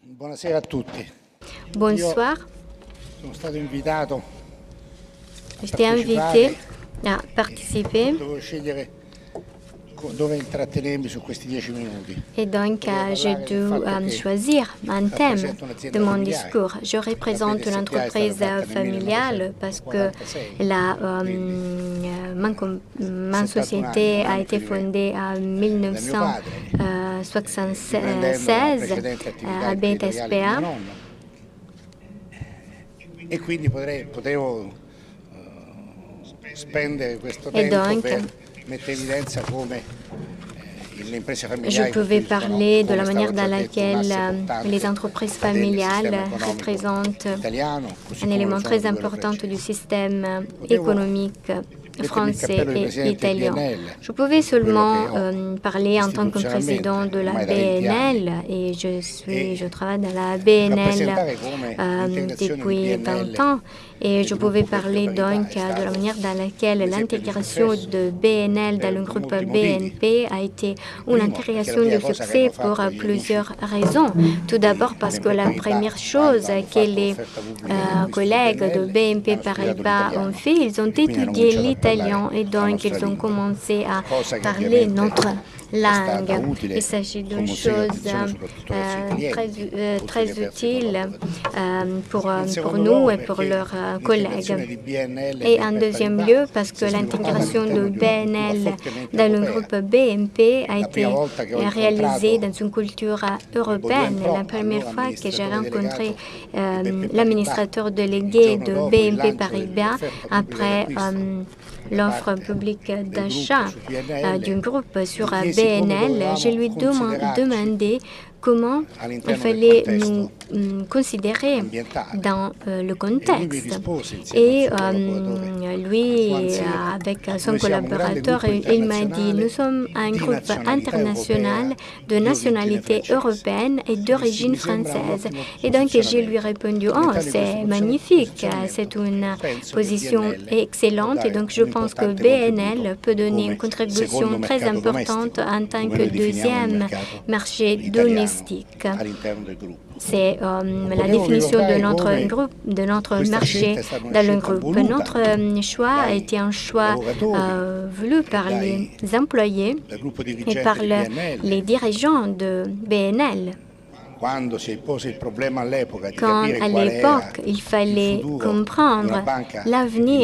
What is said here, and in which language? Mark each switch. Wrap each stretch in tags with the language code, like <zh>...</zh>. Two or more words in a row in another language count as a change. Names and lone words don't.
<it>Buonasera a tutti.</it> <fr>Bonsoir.</fr> <it>Sono stato invitato</it> <fr>J'étais invité à participer</fr> <it>Dovevo scegliere dove intrattenermi su questi 10 minuti.</it> <fr>et donc j'ai dû choisir un thème de mon discours. Je représente une entreprise familiale parce que ma société a été fondée en 1976 à BTSPA.</fr> <it>E quindi potevo spendere questo</it> <fr>Et</fr> <it>tempo</it> <fr>donc,</fr> <it>per mettere in evidenza come le imprese</it> <fr>je</fr> <it>familiari</it> <fr>pouvais parler de la</fr> <it>come</it> <fr>manière</fr> <it>stavo</it> <fr>dans</fr> <it>già detto, un</it> <fr>laquelle</fr> <it>asse portante</it> <fr>les entreprises</fr> <it>del</it> <fr>familiales</fr> <it>sistema economico</it> <fr>représentent</fr> <it>italiano, così</it> <fr>un</fr> <it>come lo</it> <fr>élément</fr> <it>sono</it> <fr>très</fr> <it>di quello</it> <fr>important du</fr> <it>francese.</it> <fr>système</fr> <it>Potevo</it> <fr>économique</fr> <it>mettermi il</it> <fr>français</fr> <it>cappello di</it> <fr>et</fr> <it>presidente</it> <fr>italien.</fr> <it>BNL,</it> <fr>Je pouvais</fr> <it>quello</it> <fr>seulement</fr> <it>che ho</it> <fr>parler en tant que président de la</fr> <it>ormai da 20 anni,</it> <fr>BNL et je travaille dans la BNL</fr> <it>rappresentare come l'integrazione di</it> <fr>depuis</fr> <it>BNL</it> <fr>20 ans et</fr> <it>nel</it> <fr>je pouvais</fr> <it>gruppo</it> <fr>parler</fr> <it>BNP Paribas</it> <fr>donc</fr> <it>è</it> <fr>de la</fr> <it>stato</it> <fr>manière dans laquelle</fr> <it>un esempio di</it> <fr>l'intégration</fr> <it>successo</it> <fr>de BNL dans</fr> <it>per</it> <fr>le groupe</fr> <it>molti motivi.</it> <fr>BNP a été une</fr> <it>Primo, perché la</it> <fr>intégration</fr> <it>prima</it> <fr>de</fr> <it>cosa che</it> <fr>succès</fr> <it>hanno</it> <fr>pour</fr> <it>fatto gli</it> <fr>plusieurs</fr> <it>amici</it> <fr>raisons. Tout d'abord</fr> <it>di</it> <fr>parce que</fr> <it>BNP</it> <fr>la</fr> <it>Paribas,</it> <fr>première</fr> <it>quando</it> <fr>chose</fr> <it>hanno</it> <fr>que</fr> <it>fatto</it> <fr>les</fr> <it>l'offerta pubblica di acquisto di</it> <fr>collègues de</fr> <it>BNL,</it> <fr>BNP</fr> <it>hanno studiato</it> <fr>Paribas ont</fr> <it>l'italiano</it> <fr>fait, ils ont</fr> <it>e quindi hanno</it> <fr>étudié</fr> <it>cominciato a parlare</it> <fr>l'italien et</fr> <it>la</it> <fr>donc</fr> <it>nostra</it> <fr>ils ont</fr> <it>lingua,</it> <fr>commencé à</fr> <it>cosa che</it> <fr>parler</fr> <it>ovviamente</it> <fr>notre</fr> <it>è stata</it> <fr>langue.</fr> <it>utile</it> <fr>Il s'agit d'une</fr> <it>come un segno di</it> <fr>chose</fr> <it>attenzione soprattutto verso i clienti, oltre</it> <fr>très</fr> <it>che verso i</it> <fr>utile</fr> <it>collaboratori.</it> <fr>pour</fr> <it>In secondo</it> <fr>nous</fr> <it>luogo</it> <fr>et pour</fr> <it>perché</it> <fr>leurs</fr> <it>l'integrazione</it> <fr>collègues.</fr> <it>di BNL e</it> <fr>Et en</fr> <it>BNP</it> <fr>deuxième</fr> <it>Paribas</it> <fr>lieu, parce</fr> <it>si</it> <fr>que</fr> <it>è sviluppata</it> <fr>l'intégration de</fr> <it>all'interno di una cultura</it> <fr>BNL</fr> <it>fortemente</it> <fr>dans le</fr> <it>europea.</it> <fr>groupe BNP a</fr> <it>La prima</it> <fr>été</fr> <it>volta che ho</it> <fr>réalisée</fr> <it>incontrato</it> <fr>dans une culture</fr> <it>Baudouin</it> <fr>européenne. La</fr> <it>Pro,</it> <fr>première</fr> <it>allora</it> <fr>fois que j'ai</fr> <it>amministratore</it> <fr>rencontré</fr> <it>delegato di BNP Paribas,</it> <fr>l'administrateur</fr> <it>il</it> <fr>délégué</fr> <it>giorno</it> <fr>de</fr> <it>dopo il</it> <fr>BNP</fr> <it>lancio</it> <fr>Paribas</fr> <it>dell'offerta pubblica</it> <fr>après</fr> <it>d'acquisto da</it> <fr>l'offre</fr> <it>parte</it> <fr>publique</fr> <it>del</it> <fr>d'achat</fr> <it>gruppo su BNL,</it> <fr>du groupe sur</fr> <it>gli chiesi come</it> <fr>BNL, je</fr> <it>dovevamo</it> <fr>lui</fr> <it>considerarci</it> <fr>demandé comment il</fr> <it>all'interno del</it> <fr>fallait nous</fr> <it>contesto</it> <fr>considérer</fr> <it>ambientale.</it> <fr>dans le</fr> <it>E lui mi</it> <fr>contexte.</fr> <it>rispose insieme al</it> <fr>Et</fr> <it>suo collaboratore</it> <fr>lui,</fr> <it>Juan</it> <fr>avec son</fr> <it>noi siamo un grande</it> <fr>collaborateur,</fr> <it>gruppo</it> <fr>il m'a dit, nous</fr> <it>internazionale</it> <fr>sommes un</fr> <it>di</it> <fr>groupe</fr> <it>nazionalità</it> <fr>international</fr> <it>europea</it> <fr>de</fr> <it>di origine</it> <fr>nationalité</fr> <it>francese.</it> <fr>européenne et</fr> <it>Dissi,</it> <fr>d'origine</fr> <it>mi sembra un</it> <fr>française.</fr> <it>ottimo</it> <fr>Et donc, je lui ai</fr> <it>posizionamento.</it> <fr>répondu, oh,</fr> <it>All'interno di</it> <fr>c'est</fr> <it>questo</it> <fr>magnifique,</fr> <it>posizionamento</it> <fr>c'est une</fr> <it>penso che</it> <fr>position</fr> <it>BNL può</it> <fr>excellente. Et</fr> <it>dare</it> <fr>donc, je</fr> <it>un</it> <fr>pense que</fr> <it>importante</it> <fr>BNL</fr> <it>contributo</it> <fr>peut donner une</fr> <it>come</it> <fr>contribution</fr> <it>secondo</it> <fr>très</fr> <it>mercato</it> <fr>importante</fr> <it>domestico,</it> <fr>en tant</fr> <it>come</it> <fr>que</fr> <it>noi definiamo il</it> <fr>deuxième</fr> <it>mercato</it> <fr>marché</fr> <it>italiano</it> <fr>domestique.</fr> <it>all'interno del gruppo.</it> <fr>C'est la</fr> <it>Potevo</it> <fr>définition de</fr> <it>ricordare</it> <fr>notre</fr> <it>come</it> <fr>groupe, de notre</fr> <it>questa</it> <fr>marché</fr> <it>scelta è stata una</it> <fr>dans le</fr> <it>scelta</it> <fr>groupe.</fr> <it>voluta</it> <fr>Notre choix a</fr> <it>dai</it> <fr>été un choix</fr> <it>lavoratori</it> <fr>voulu par</fr> <it>e</it> <fr>les employés</fr> <it>dal gruppo</it> <fr>et</fr> <it>dirigente</it> <fr>par</fr> <it>di BNL.</it> <fr>les dirigeants de BNL.</fr> <it>Quando si pose il problema all'epoca di</it> <fr>Quand</fr> <it>capire</it> <fr>à</fr> <it>qual era</it> <fr>l'époque il</fr> <it>il</it> <fr>fallait</fr> <it>futuro di</it> <fr>comprendre</fr> <it>una banca di</it> <fr>l'avenir</fr>